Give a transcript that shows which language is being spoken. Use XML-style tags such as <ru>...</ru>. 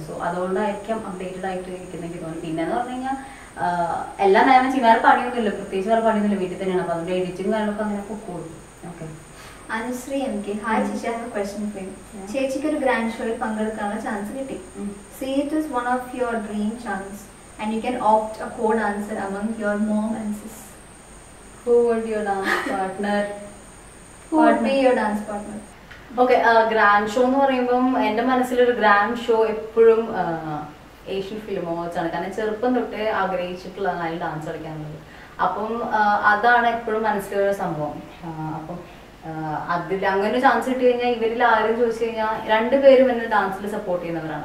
<ml>So അതുകൊണ്ടായിരിക്കും updated ആയിട്ട് ഇരിക്കുന്നെങ്കിൽ തോന്നി. പിന്നെ എന്ന് പറഞ്ഞു കഴിഞ്ഞാൽ എല്ലാ നേരം ചെയ്യാൻ വേറെ പണിയൊന്നുമില്ല, പ്രത്യേകിച്ച് വേറെ പണിയൊന്നുമില്ല, വീട്ടിൽ തന്നെയാണ്. അപ്പൊ അതുകൊണ്ട് എഡിറ്റിംഗ് കാര്യങ്ങളൊക്കെ അങ്ങനെ പൊക്കോളും. Okay.</ml> <en>Anusree M K, hi ചേച്ചി, I have a question for you.</en> <ml>ചേച്ചിക്ക് ഒരു ഗ്രാൻഡ് ഷോയിൽ പങ്കെടുക്കാനുള്ള ചാൻസ് കിട്ടി.</ml> <en>Say it is one of your dream chance and you can opt a co dancer among your mom and sis. Who would your dance partner? Who would be your dance partner?</en> <ml>Okay, grand show എന്ന് പറയുമ്പം എൻ്റെ മനസ്സിലൊരു grand show എപ്പോഴും Asian film awards ആണ്. കാരണം ചെറുപ്പം തൊട്ടേ ആഗ്രഹിച്ചിട്ടുള്ളതാണ് അതിൽ ഡാൻസ് കളിക്കാനുള്ളത്. അപ്പം അതാണ് എപ്പോഴും മനസ്സിലൊരു സംഭവം. അപ്പം അതിൽ അങ്ങനെ ഒരു ചാൻസ് കിട്ടി കഴിഞ്ഞാൽ ഇവരിൽ ആരും ചോദിച്ചു കഴിഞ്ഞാൽ 2 പേരും എന്നെ ഡാൻസിൽ സപ്പോർട്ട് ചെയ്യുന്നവരാണ്.</ml>